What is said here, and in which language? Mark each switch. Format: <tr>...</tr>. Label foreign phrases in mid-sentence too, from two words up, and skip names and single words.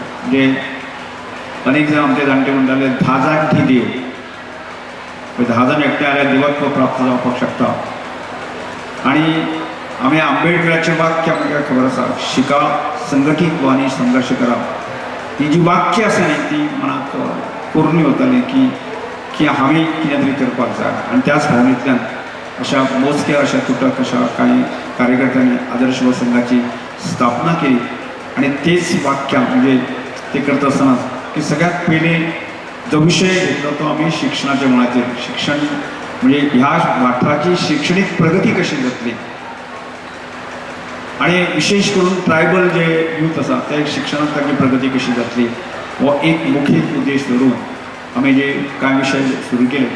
<kok>म्हणजे अनेक जाण आमचे जाणटे म्हणटाले 10 जाणटी देव, 10 जाण एकठांय आल्यार दिवत्व प्राप्त जावपाक शकता. आणि आमी आंबेडकराचें वाक्य आमकां खबर आसा,</kok> <mr>शिका, संघटीत व्हा आनी संघर्श करा.</mr> <kok>ही जी वाक्य आसा न्ही ती मनाक पोरणी वताली की हांवें कितें तरी करपाक जाय.</kok> <mr>आनी त्याच भावनेंतल्यान अशा मोजक्या अशा तुटक अशा काही कार्यकर्त्यांनी आदर्श युवा संघाची स्थापना केली.</mr> <kok>आणि तेच वाक्य म्हणजे ते करत असताना की सगळ्यात पयलीं जो विशय घेतलो तो आमी शिक्षणाच्या मुळाचेर. शिक्षण म्हणजे ह्या वाठाराची शिक्षणीक प्रगती कशी जातली आणि विशेष करून ट्रायबल जे यूथ आसा ते शिक्षणांत ताची प्रगती कशी जातली हो एक मुख्य उद्देश धरून आमी जे कांय विशय सुरू केले.</kok>